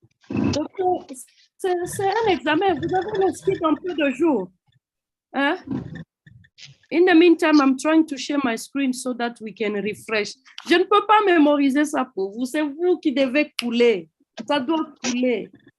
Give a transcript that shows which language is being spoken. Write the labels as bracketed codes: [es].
[fr] Docteur, c'est un examen. Vous avez le script en peu de jours. Hein? [en] In the meantime, I'm trying to share my screen so that we can refresh. [fr] Je ne peux pas mémoriser ça pour vous. C'est vous qui devez couler. Ça doit couler.